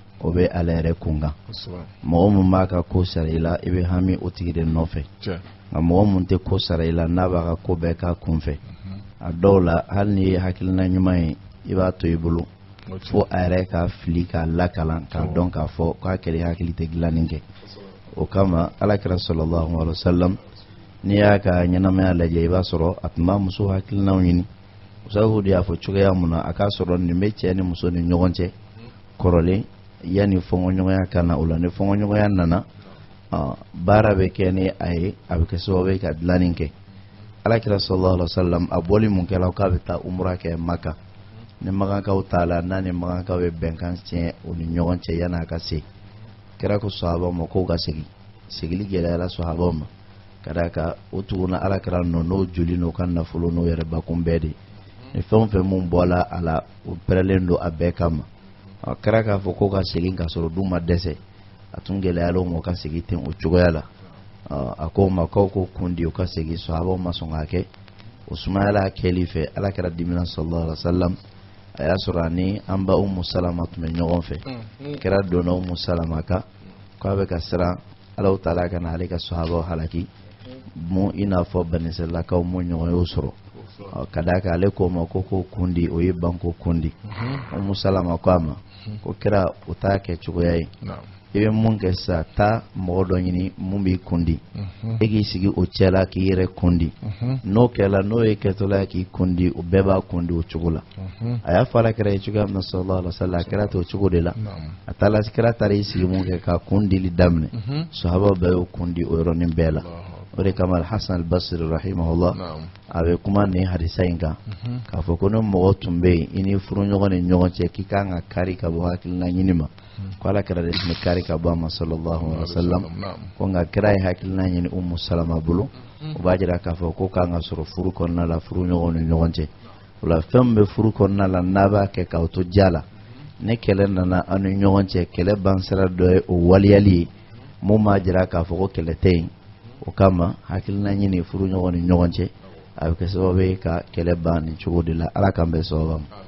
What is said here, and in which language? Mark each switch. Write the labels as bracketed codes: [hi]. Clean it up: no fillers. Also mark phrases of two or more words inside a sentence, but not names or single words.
[bm] o bɛ ala yɛrɛ kun kan mɔgɔ mun b'a ka ko sara i la i bɛ hami o tigi de nɔfɛ nka mɔgɔ mun tɛ ko sara i la n'a b'a ka ko bɛɛ k'a kun fɛ a dɔw la hali ni ye hakilina ɲuman ye i b'a to i bolo fo a yɛrɛ ka fili k'a lakalan k'a dɔn k'a fɔ k'a kɛlɛ hakili tɛ dilanni kɛ o kama alakira [ar] صلى الله عليه وسلم [bm] n'i y'a ka ɲɛnamaya lajɛ i b'a sɔrɔ a tun b'a muso hakilinaw ɲini musahu de y'a fɔ cogoya mun na a k'a sɔrɔ nin bɛ cɛ ni muso ni ɲɔgɔn cɛ kɔrɔlen yanni fɔɲɔgɔnya ka na o la ni fɔɲɔgɔnya nana baara bɛ kɛ ni a ye a bɛ kɛ sababu ye ka dilanni kɛ alakira [ar] صلى الله عليه وسلم [bm] a bɔli mun kɛla k'a bɛ taa umra kɛ Maka ni magankaw t'a la n'a ni magankaw ye bɛnkan tiɲɛ o ni ɲɔgɔn cɛ yan'a ka se kɛra ko sahabaw ma k'o ka segili gɛlɛyara sahabaw ma ka d'a kan o tuguna alakira nɔ n'o joli n'o ka nafolo n'o yɛrɛ bakun bɛɛ de ni fɛn o fɛn mun bɔla a la o pɛrɛlen don a bɛɛ kama a kɛra k'a fɔ k'o ka segin ka sɔrɔ du ma dɛsɛ a tun gɛlɛyala o ma ka segin ten o cogoya la a ko ma k'aw ko kundi o ka segin sahabaw ma sɔn k'a kɛ o sumayala kɛli fɛ alakira dimina [ar] صلى الله عليه وسلم [bm] a y'a sɔrɔ ani an ba Umu Salama tun bɛ ɲɔgɔn fɛ kɛra donna Umu Salama kan k'a bɛ ka siran Alahu Taala ka na ale ka sahabaw halaki mun i n'a fɔ Bani Israilakaw mun ɲɔgɔn y'o sɔrɔ ka d'a kan ale ko ma ko kundi o ye banko kundi Umu Salama ko a ma ko kɛra o t'a kɛ cogoya ye i bɛ mun kɛ sisan taa mɔgɔ dɔ ɲini mun b'i kundi e k'i sigi o cɛ la k'i yɛrɛ kundi n'o kɛla n'o ye kɛtɔla k'i kundi o bɛɛ b'a kundi o cogo la a y'a fɔ alakira ye cogoya min na [ar] صلى الله عليه وسلم [bm] a kɛra ten o cogo de la a taara kira taara i sigi mun kɛ ka kundili daminɛ sahabaw bɛɛ y'o kundi o yɔrɔnin bɛɛ la o de kama Hasan al-Basri rahimahullah a bɛ kuma nin hadisa in kan k'a fɔ ko ni mɔgɔ tun bɛ yen i ni furuɲɔgɔn ni ɲɔgɔn cɛ k'i kan ka kari ka bɔ hakilina ɲini ma ko alakira de tun bɛ kari ka bɔ a ma [ar] صلى الله عليه وسلم [bm] ko nka kira ye hakilina ɲini Umu Salama bolo o b'a jira k'a fɔ ko kan ka sɔrɔ furu kɔnɔna la furuɲɔgɔn ni ɲɔgɔn cɛ o la fɛn min bɛ furu kɔnɔna la n'a b'a kɛ k'aw to ja la ni kɛlɛ nana aw ni ɲɔgɔn cɛ kɛlɛ bansira dɔ ye o waliyali ye mun b'a jira k'a fɔ ko kɛlɛ tɛ yen o kama hakilina ɲini furuɲɔgɔn ni ɲɔgɔn cɛ a bɛ kɛ sababu ye ka kɛlɛ ban nin cogo de la ala k'an bɛɛ sababu ma.